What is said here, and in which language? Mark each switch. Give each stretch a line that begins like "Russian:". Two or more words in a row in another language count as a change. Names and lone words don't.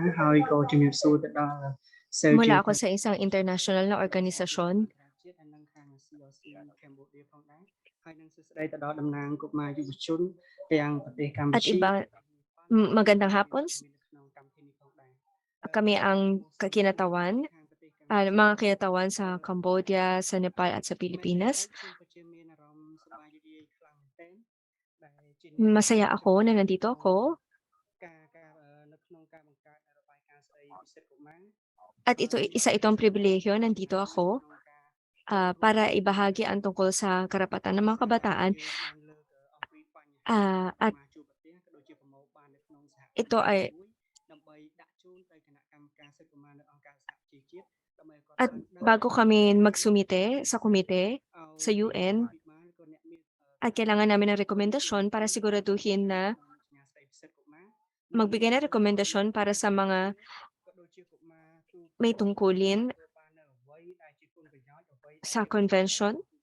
Filipino: Mula ako sa isang international na organisasyon
Khmer: CRC Cambodia ផងដែរហើយនឹងសួស្តីទៅដល់តំណាងកុមារយុវជនទាំងប្រទេសកម្
Filipino: at
Khmer: ពុជា
Filipino: iba. Magandang hapon.
Khmer: ក្នុងកម្មវិធីនេះផងដែរ
Filipino: Kami ang kinatawan, mga kinatawan sa Cambodia, sa Nepal at sa Pilipinas.
Khmer: ខ្ញុំពិតជាមានអារម្មណ៍សប្បាយរីករាយខ្លាំងមែនទែនដែលជា
Filipino: Masaya ako na nandito ako
Khmer: ការនៅក្នុងការបង្កើតរបាយការណ៍ស្ដីពិសេសកុមារ
Filipino: at isa itong pribilehyo, nandito ako para ibahagi ang tungkol sa karapatan ng mga kabataan.
Khmer: យើងបានលើកអំពីបញ្ហា
Filipino: At
Khmer: មកជួបប្រទេសក៏ដូចជាប្រមូលបាននៅក្នុងសហគមន៍
Filipino: ito ay
Khmer: ដើម្បីដាក់ជូនទៅគណៈកម្មការសិទ្ធិកុមារនៅអង្គការសហជីវជាតិដើម្បីឲ្យគាត់
Filipino: at bago kami magsumite sa komite sa UN, at kailangan namin ng rekomendasyon para siguraduhin na magbigay ng rekomendasyon para sa mga may tungkulin sa convention.